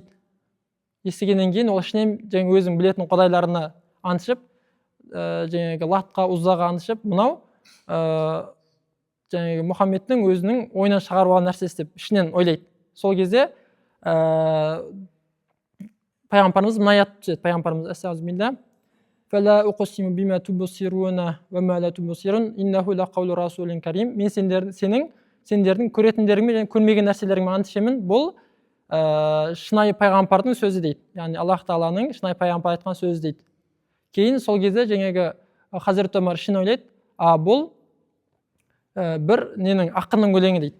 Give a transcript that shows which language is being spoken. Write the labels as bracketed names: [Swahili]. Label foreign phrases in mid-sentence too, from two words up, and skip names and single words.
[Kazakh] Естігеннен кейін ол ішінен жаңағы өзің білетін құдайларына аңшып, жаңағы Латқа, Ұззаға аңшып, мынау жаңағы Мұхаммедтің өзінің ойынан шығарып алған нәрсесі деп ішінен ойлайды. Сол кезде пайғамбарымыз мына аят түседі. [Arabic] Пайғамбарымыз أستغفر الله فلا أقسم بما تبصرون وما لا تبصرون إنه لقول رسول كريم. [Kazakh] Мен сендердің көретіндеріңмен және көрмеген нәрселеріңмен ант ішемін. Бұл шынайы пайғамбардың сөзі дейді. Яғни Аллах Тағаланың шынайы пайғамбар айтқан сөзі дейді. Кейін сол кезде жаңағы Хазірет Омар ішін ойлайды, бұл бір ненің ақынның өлеңі дейді.